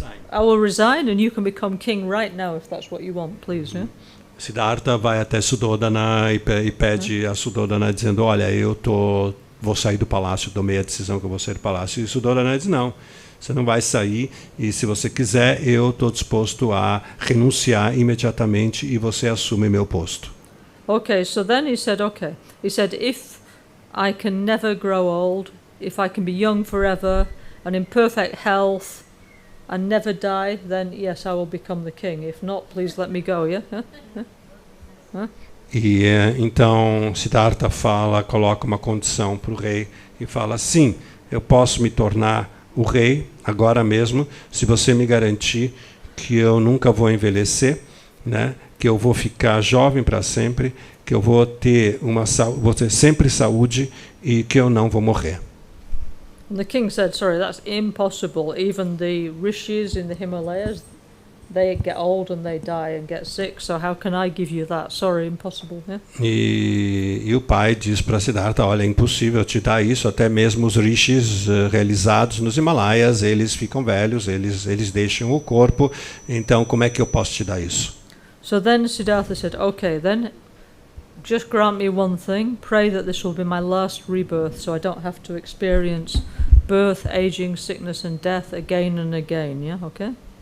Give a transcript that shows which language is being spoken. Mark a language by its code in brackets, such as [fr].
[en] I will resign and you can become king right now if that's what you want, please, yeah? [pt] Siddhartha vai até Suddhodana e pede a Suddhodana dizendo, olha, vou sair do palácio, tomei a decisão que eu vou sair do palácio. E Suddhodana diz, não, você não vai sair e se você quiser, eu estou disposto a renunciar imediatamente e você assume meu posto. [en] Okay, so then he said, if I can never grow old, if I can be young forever and in perfect health and never die, then yes, I will become the king. If not, please let me go, yeah? [pt] E então Siddhartha coloca uma condição para o rei e fala, sim, eu posso me tornar o rei agora mesmo, se você me garantir que eu nunca vou envelhecer, né? Que eu vou ficar jovem para sempre, que eu vou ter sempre saúde e que eu não vou morrer. [en] And the king said, sorry, that's impossible. Even the rishis in the Himalayas, they get old and they die and get sick, so how can I give you that? Sorry, impossible. Yeah? [pt] E o pai diz para Siddhartha, olha, é impossível te dar isso, até mesmo os rishis realizados nos Himalaias, eles ficam velhos, eles deixam o corpo, então como é que eu posso te dar isso? [en] So then Siddhartha said, okay, then just grant me one thing, pray that this will be my last rebirth, so I don't have to experience birth, aging, sickness and death again and again, yeah, okay?